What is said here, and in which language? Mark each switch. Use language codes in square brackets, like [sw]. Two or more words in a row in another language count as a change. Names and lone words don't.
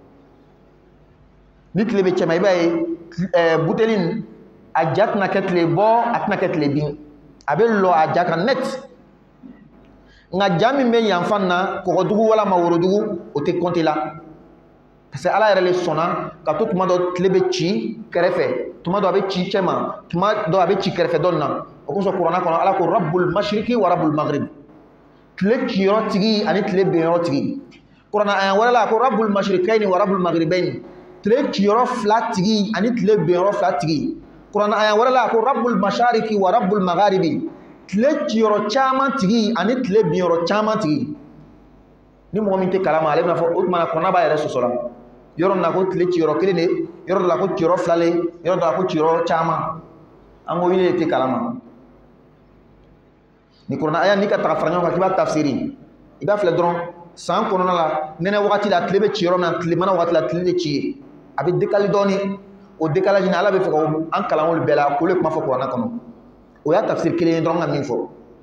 [bm] ni tile bɛ cɛ ma i b'a ye buteli in a ja tɛna kɛ tile bɔ a tɛna kɛ tile bin a bɛ lɔ a ja kan net nga ja min bɛ yan fan na kɔgɔdugu wala maworodugu o tɛ compter la [fr] parce que [bm] ala yɛrɛ le sɔnna ka to tuma dɔ tile bɛ ci kɛrɛfɛ tuma dɔ a bɛ ci cɛ ma tuma dɔ a bɛ ci kɛrɛfɛ dɔ na o kosɔn kuranɛ kɔnɔ ala ko [ar] رب المشرق ورب المغرب [bm] tile ciyɔrɔ tigi ani tile benyɔrɔ tigi kuranɛ aya wɛrɛ la ko [ar] رب المشرقين ورب المغربين [bm] tile ciyɔrɔ fila tigi ani tile benyɔrɔ fila tigi kuranɛ aya wɛrɛ la ko [ar] رب المشارق ورب المغارب [bm] tile ciyɔrɔ caman tigi ani tile binyɔrɔ caman tigi ni mɔgɔ min tɛ kalama ale bɛna fɔ o tuma na kɔnɔ b'a yɛrɛ sɔsɔ la yɔrɔ na ko tile ciyɔrɔ kelen de yɔrɔ dɔ la ko ciyɔrɔ fila le yɔrɔ dɔ la ko ciyɔrɔ caman an ko yile tɛ kalama ni kuranɛ aya n'i ka taga fara ɲɔgɔn kan k'i b'a tafsiri i b'a filɛ dɔrɔn san kɔnɔna la nɛnɛ wagati la tile bɛ ci yɔrɔ min na tilemana wagati la tile de ci ye a bɛ décalé dɔɔni o décalage in ala bɛ fɛ ka an kalan olu bɛɛ la k'olu kuma fɔ kuranɛ kɔnɔ o y'a tafsir kelen ye dɔrɔn ka min fɔ